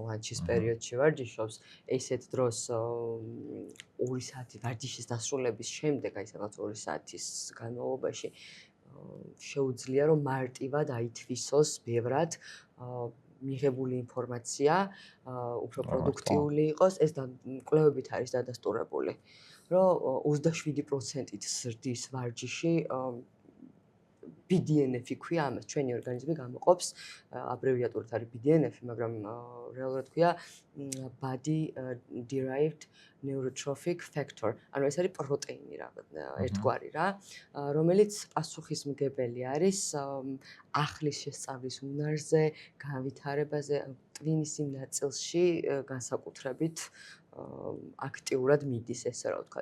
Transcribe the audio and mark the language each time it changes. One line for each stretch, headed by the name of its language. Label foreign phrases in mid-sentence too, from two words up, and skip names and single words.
Georgian: ლანჩის პერიოდში ვარჯიშობს, ესეთ დროს 2 საათი ვარჯიშის დასრულების შემდეგ, აი სადღაც 2 საათის განმავლობაში შეუძლია რომ მარტივად აითვისოს ბევრად მიღებული ინფორმაცია, უფრო პროდუქტიული იყოს, ეს კვლევებით არის დადასტურებული, რომ 27%-ით ზრდის ვარჯიში BDNF-ი ქვია ამას, ჩვენი ორგანიზმი გამოყოფს, აბრევიატურით არის BDNF-ი, მაგრამ რეალურად ქვია
English: body derived neurotrophic factor.
Georgian: ანუ ეს არის პროტეინი ერთგვარი რა, რომელიც პასუხისმგებელი არის ახლის შესწავლის უნარზე, განვითარებაზე, ტვინის იმ ნაწილში განსაკუთრებით აქტიურად მიდის, ესე რა ვთქვათ.